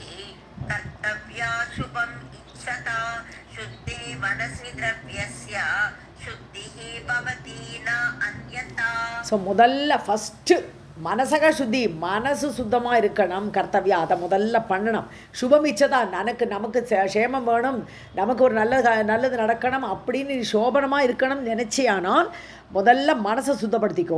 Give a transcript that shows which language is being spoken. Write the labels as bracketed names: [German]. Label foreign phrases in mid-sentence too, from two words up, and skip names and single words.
[Sanskrit] कर्तव्या शुभम् इच्छता शुद्धे मनसि द्रव्यस्य शुद्धिः भवति न अन्यथा. [Tamil] ஸோ முதல்ல ஃபஸ்ட்டு மனசக சுத்தி, மனசு சுத்தமாக இருக்கணும், கர்த்தவியா, அதை முதல்ல பண்ணணும். [Sanskrit] शुभम् इच्छता, [Tamil] நமக்கு க்ஷேமம் வேணும், நமக்கு ஒரு நல்லது நடக்கணும் அப்படின்னு சோபனமாக இருக்கணும் நினச்சியானால் முதல்ல மனசை சுத்தப்படுத்திக்கோ.